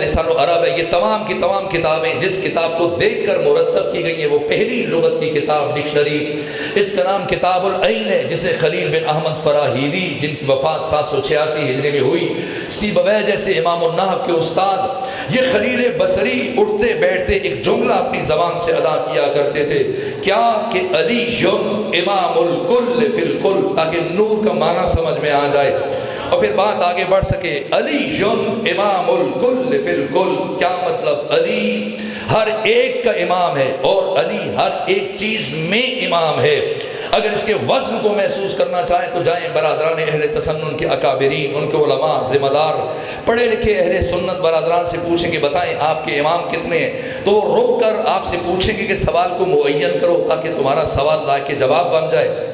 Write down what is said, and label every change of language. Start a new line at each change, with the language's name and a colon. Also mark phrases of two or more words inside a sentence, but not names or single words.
Urdu: لسان العرب ہے، یہ تمام کی تمام کتابیں جس کتاب کو دیکھ کر مرتب کی گئی ہیں وہ پہلی لغت کی کتاب ڈکشنری، اس کا نام کتاب العین ہے، جسے خلیل بن احمد فراہیدی جن کی وفات 786 ہجری میں ہوئی، سیبویہ جیسے
Arabic: امام النحو
Urdu: کے استاد، یہ خلیل بصری اٹھتے بیٹھتے ایک جملہ اپنی زبان سے ادا کیا کرتے تھے، کیا کہ
Arabic: علی امام الکل فی الکل،
Urdu: تاکہ نور کا معنی سمجھ میں آ جائے اور پھر بات آگے بڑھ سکے۔
Arabic: علی امام الکل فی الکل،
Urdu: کیا مطلب؟ علی ہر ایک کا امام ہے اور علی ہر ایک چیز میں امام ہے۔ اگر اس کے وزن کو محسوس کرنا چاہیں تو جائیں برادران اہل تسنن کے اکابرین، ان کے علماء، ذمہ دار، پڑھے لکھے اہل سنت برادران سے پوچھیں کہ بتائیں آپ کے امام کتنے ہیں، تو وہ رک کر آپ سے پوچھیں گے کہ سوال کو معین کرو تاکہ تمہارا سوال لائق جواب بن جائے۔